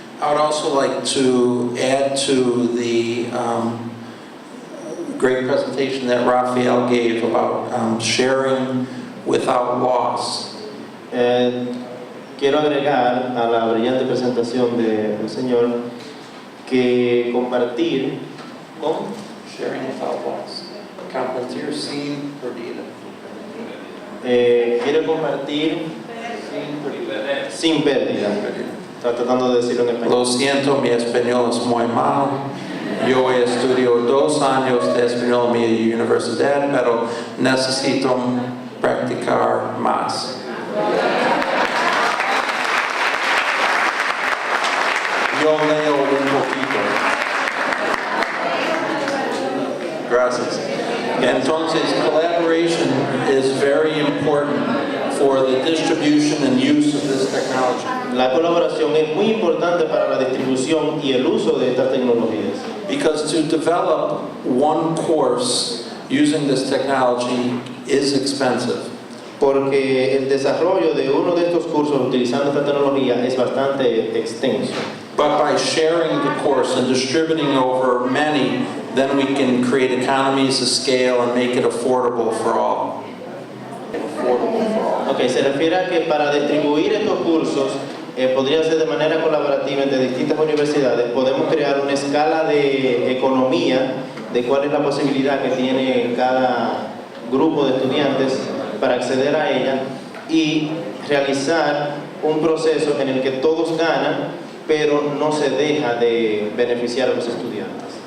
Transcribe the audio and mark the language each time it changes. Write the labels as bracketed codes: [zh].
[en] I would also like to add to the great presentation that Raphael gave about sharing without loss. [es] Quiero agregar a la brillante presentación del señor que compartir con [en] Sharing without loss. [es] Compartir sin pérdida. quiero compartir sin pérdida. Está tratando de decirlo en español. Lo siento, mi español es muy mal. Yo he estudiado 2 años de español en mi universidad, pero necesito practicar más. Yo leo un poquito. Gracias. [en] Entonces, collaboration is very important for the distribution and use of this technology. [es] La colaboración es muy importante para la distribución y el uso de estas tecnologías. [en] Because to develop one course using this technology is expensive. [es] Porque el desarrollo de uno de estos cursos utilizando esta tecnología es bastante extenso. [en] But by sharing the course and distributing over many, then we can create economies of scale and make it affordable for all. [es] Ok, se refiere a que para distribuir estos cursos podría ser de manera colaborativa entre distintas universidades. Podemos crear una escala de economía de cuál es la posibilidad que tiene cada grupo de estudiantes para acceder a ella y realizar un proceso en el que todos ganan, pero no se deja de beneficiar a los estudiantes.